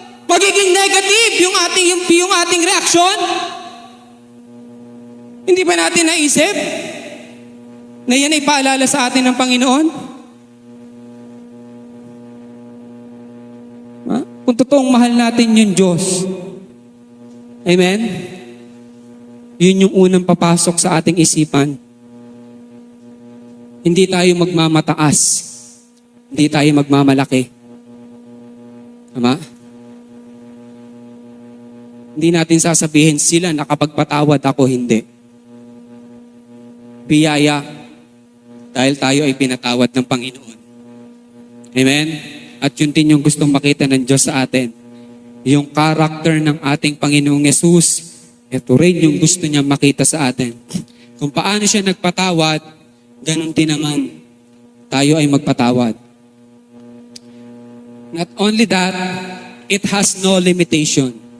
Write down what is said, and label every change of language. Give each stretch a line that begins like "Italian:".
Filipino: Magiging negative yung ating reaction? Hindi ba natin naisip na yan ay paalala sa atin ng Panginoon? Ha? Kung totoong mahal natin yung Diyos. Amen? Yun yung unang papasok sa ating isipan. Hindi tayo magmamataas. Hindi tayo magmamalaki. Tama? Hindi natin sasabihin sila nakapagpatawad ako, hindi. Biyaya dahil tayo ay pinatawad ng Panginoon. Amen? At yun din yung gustong makita ng Diyos sa atin. Yung character ng ating Panginoong Yesus, ito rin yung gusto niya makita sa atin. Kung paano siya nagpatawad, ganun din naman tayo ay magpatawad.
English: Not only that, it has no limitation.